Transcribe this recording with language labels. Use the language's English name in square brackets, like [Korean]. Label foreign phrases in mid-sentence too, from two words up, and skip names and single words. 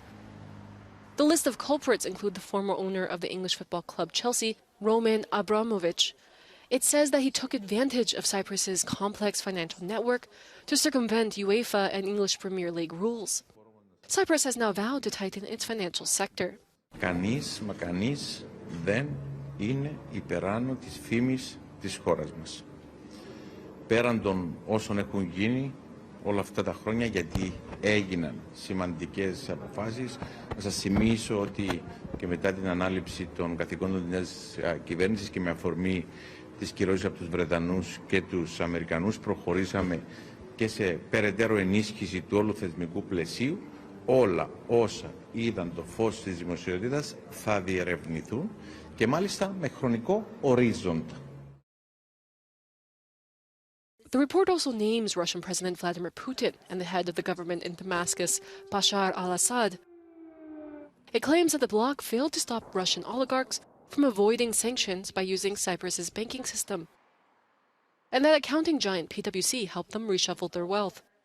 [English] The list of culprits include the former owner of the English football club Chelsea, Roman Abramovich. It says that he took advantage of Cyprus's complex financial network to circumvent UEFA and English Premier League rules. Cyprus has now vowed to tighten its financial sector. [Greek] Κανείς δεν είναι υπεράνω της φήμης της χώρας μας. Πέραν των όσων έχουν γίνει όλα αυτά τα χρόνια, γιατί έγιναν σημαντικές αποφάσεις. Να σας θυμίσω ότι και μετά την ανάληψη των καθηκόντων της νέας κυβέρνησης και με αφορμή τις κυρώσεις από τους Βρετανούς και τους Αμερικανούς προχωρήσαμε και σε περαιτέρω ενίσχυση του όλου θεσμικού πλαισίου. Όλα όσα είδαν το φως της δημοσιότητας θα διερευνηθούν και μάλιστα με χρονικό ορίζοντα. [English] The report also names Russian President Vladimir Putin and the head of the government in Damascus, Bashar al-Assad. It claims that the bloc failed to stop Russian oligarchs from avoiding sanctions by using Cyprus's banking system, and that accounting giant PwC helped them reshuffle their wealth.